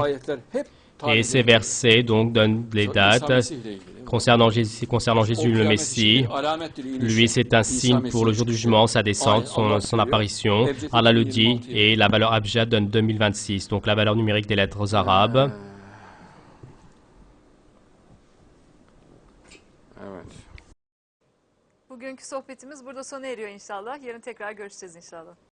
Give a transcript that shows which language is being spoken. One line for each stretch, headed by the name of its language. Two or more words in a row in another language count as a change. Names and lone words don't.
French: Et ces versets, donc, donnent les dates concernant Jésus le Messie. Lui, c'est un signe pour le jour du jugement, sa descente, son apparition. Allah le dit, et la valeur Abjad donne 2026, donc la valeur numérique des lettres arabes.
Turkish: Bugünkü sohbetimiz burada sona eriyor inşallah. Yarın tekrar görüşeceğiz inşallah.